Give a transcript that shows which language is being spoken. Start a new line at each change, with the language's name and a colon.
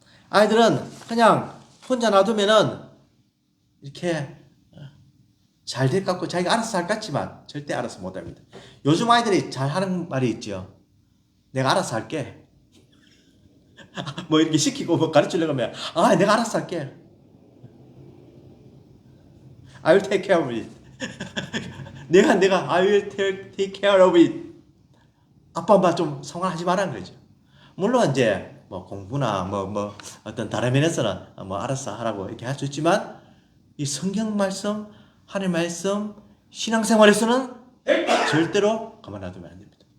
Korean: 아이들은 그냥 혼자 놔두면은 이렇게 잘 될 것 같고 자기가 알아서 할 것 같지만 절대 알아서 못합니다. 요즘 아이들이 잘 하는 말이 있죠. 내가 알아서 할게. 뭐 이렇게 시키고 뭐 가르치려고 하면 내가 알아서 할게.
English: I will take care of it.
Korean: 내가
English: I will take care of it.
Korean: 아빠 엄마 좀 성화하지 말라는 거죠. 물론 이제 뭐 공부나 뭐 어떤 다른 면에서는 뭐 알아서 하라고 이렇게 할 수 있지만 이 성경 말씀, 하나님 말씀, 신앙생활에서는 절대로 가만 놔두면 안 됩니다.